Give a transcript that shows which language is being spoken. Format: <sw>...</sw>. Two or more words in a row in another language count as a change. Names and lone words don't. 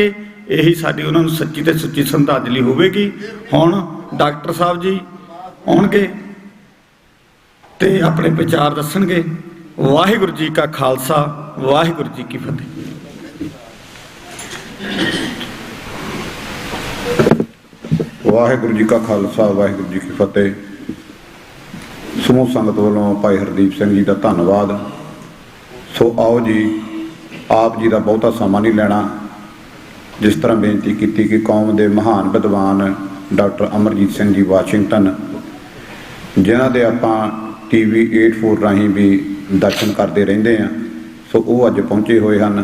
<pa>ਇਹੀ ਸਾਡੀ ਉਹਨਾਂ ਨੂੰ ਸੱਚੀ ਤੇ ਸੁੱਚੀ ਸ਼ਰਧਾਂਜਲੀ ਹੋਵੇਗੀ। ਹੁਣ ਡਾਕਟਰ ਸਾਹਬ ਜੀ ਆਉਣਗੇ ਤੇ ਅਪਣੇ ਵਿਚਾਰ ਦੱਸਣਗੇ। ਵਾਹਿਗੁਰੂ ਜੀ ਕਾ ਖਾਲਸਾ, ਵਾਹਿਗੁਰੂ ਜੀ ਕੀ ਫਤਿਹ। ਵਾਹਿਗੁਰੂ ਜੀ ਕਾ ਖਾਲਸਾ, ਵਾਹਿਗੁਰੂ ਜੀ ਕੀ ਫਤਿਹ। ਸਮੂਹ ਸੰਗਤ ਵੱਲੋਂ ਭਾਈ ਹਰਦੀਪ ਸਿੰਘ ਜੀ ਕਾ ਧੰਨਵਾਦ। ਸੋ ਆਓ ਜੀ, ਆਪ ਜੀ ਕਾ ਬਹੁਤਾ ਸਮਾਂ ਨਹੀਂ ਲੈਣਾ। ਜਿਸ ਤਰ੍ਹਾਂ ਬੇਨਤੀ ਕੀ ਕਿ ਕੌਮ ਕੇ ਮਹਾਨ ਵਿਦਵਾਨ ਡਾਕਟਰ ਅਮਰਜੀਤ ਸਿੰਘ ਜੀ ਵਾਸ਼ਿੰਗਟਨ, ਜਿਨ੍ਹਾਂ ਦੇ ਆਪਾਂ TV 84 ਰਾਹੀਂ ਵੀ ਦਰਸ਼ਨ ਕਰਦੇ ਰਹਿੰਦੇ ਹਾਂ, ਸੋ ਉਹ ਅੱਜ ਪਹੁੰਚੇ ਹੋਏ ਹਨ।</pa>